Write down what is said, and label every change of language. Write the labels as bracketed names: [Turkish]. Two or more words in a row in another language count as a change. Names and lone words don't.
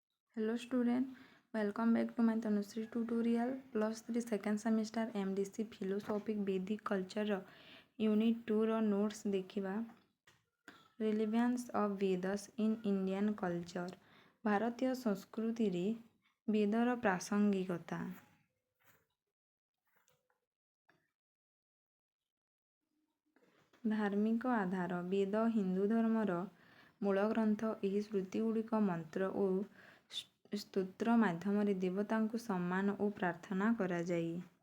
[English] Hello student, welcome back to my Tanushree tutorial +3 second semester MDC philosophic Vedic culture unit 2 ର notes ଦେଖିବା। relevance of Vedas in Indian culture [Odia] ଭାରତୀୟ ସଂସ୍କୃତିରେ ବେଦର ପ୍ରାସଙ୍ଗିକତା। ଧାର୍ମିକ ଆଧାର ବେଦ ହିନ୍ଦୁ ଧର୍ମର ମୂଳ ଗ୍ରନ୍ଥ। ଏହି ଶ୍ରୁତିଗୁଡ଼ିକ ମନ୍ତ୍ର ଓ ସ୍ତୋତ୍ର ମାଧ୍ୟମରେ ଦେବତାଙ୍କୁ ସମ୍ମାନ ଓ ପ୍ରାର୍ଥନା କରାଯାଏ।